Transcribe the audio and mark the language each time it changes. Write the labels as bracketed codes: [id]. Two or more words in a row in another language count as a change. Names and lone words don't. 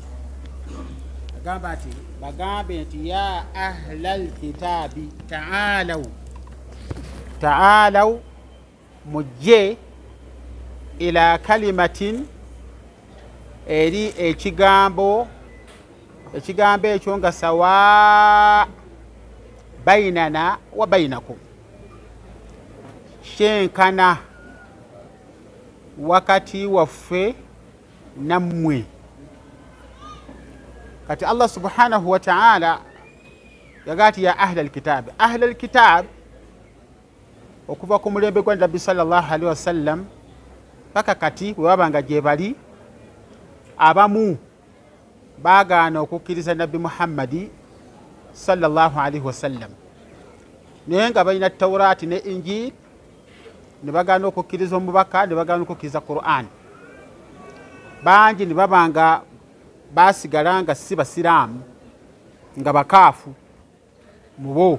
[lg] Agamba ati bagambe nti [ar] يا أهل الكتاب تعالوا [lg] mujje [ar] إلى كلمة, [lg] eri ekigambo ekyo nga [ar] سواء بيننا وبينكم, [lg] kyenkana wakati waffe nammwe. Kati [ar] الله سبحانه وتعالى [lg] yagati [ar] يا أهل الكتاب. أهل الكتاب [lg] okuva ku mulembe gwa Nabbi [ar] صلى الله عليه وسلم [lg] paka kati wabanga gye bali, abamu baagaana okukkiriza Nabbi Muhammadi [ar] صلى الله عليه وسلم, [lg] naye nga balina Tawraati ne Injil ne bagaana okukkiriza omubaka, ne bagaana okukkiriza Qur'an. Bangi ne babanga basigala nga si basiraamu, nga bakaafu mu bo.